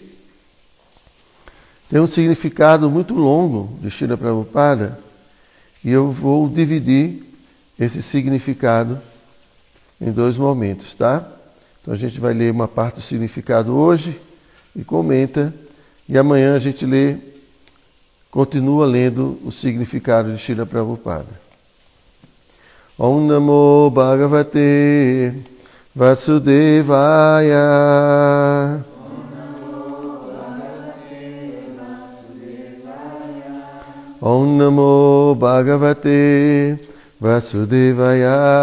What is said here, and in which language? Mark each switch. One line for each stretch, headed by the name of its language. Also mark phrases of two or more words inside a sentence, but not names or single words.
Portuguese: Tem um significado muito longo de Srila Prabhupada e eu vou dividir esse significado em 2 momentos, tá? Então a gente vai ler uma parte do significado hoje e comenta, e amanhã a gente continua lendo o significado de Srila Prabhupada.
Sanskrit: ॐ नमो भगवते वासुदेवाय. ॐ नमो भगवते वासुदेवाय.